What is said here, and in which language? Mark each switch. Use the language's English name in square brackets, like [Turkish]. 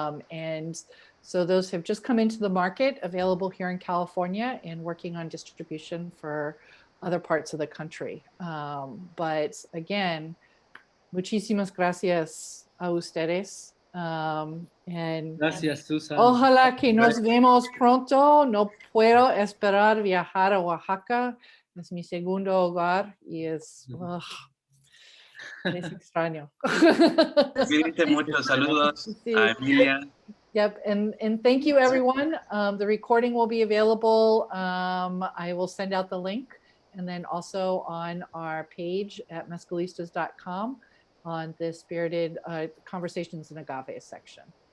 [English] And so those have just come into the market, available here in California and working on distribution for other parts of the country. But again, [Spanish] muchísimas gracias a ustedes. Gracias, Susan. Ojalá que nos vemos pronto. No puedo esperar viajar a Oaxaca. Es mi segundo hogar y es extraño. Cuídense mucho. Saludos a Emilia. [English] Yep, and thank you, everyone. The recording will be available. I will send out the link, and then also on our page at mezcalistas.com. on the Spirited Conversations in Agave section.